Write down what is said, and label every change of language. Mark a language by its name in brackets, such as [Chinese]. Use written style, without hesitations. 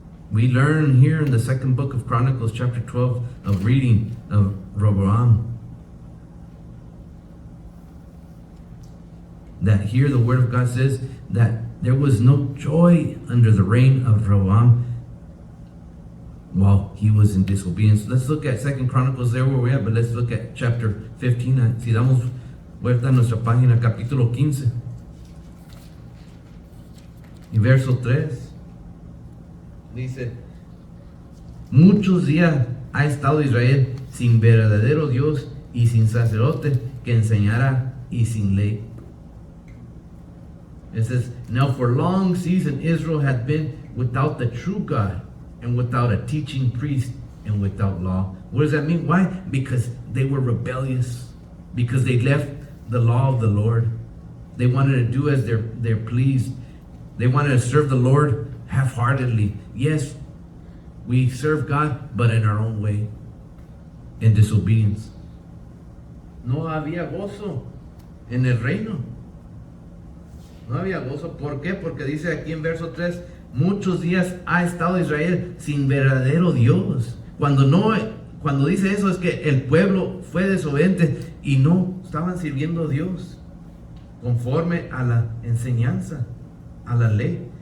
[English] We learn here in the second book of Chronicles, chapter 12, of reading of Rehoboam, that here the word of God says that there was no joy under the reign of Rehoboam while he was in disobedience. Let's look at 2 Chronicles, there where we're at, but let's look at chapter 15. [Spanish] Si damos vuelta a nuestra página, capítulo 15 y verso 3. Dice, muchos días ha estado Israel sin verdadero Dios y sin sacerdote que enseñara y sin ley. [English] It says, now for long season Israel had been without the true God and without a teaching priest and without law. What does that mean? Why? Because they were rebellious. Because they left the law of the Lord. They wanted to do as they're pleased. They wanted to serve the Lord half-heartedly. Yes, we serve God, but in our own way, in disobedience. [Spanish] No había gozo en el reino. No había gozo. ¿Por qué? Porque dice aquí en verso 3, muchos días ha estado Israel sin verdadero Dios. Cuando dice eso es que el pueblo fue desobediente y no estaban sirviendo a Dios conforme a la enseñanza, a la ley.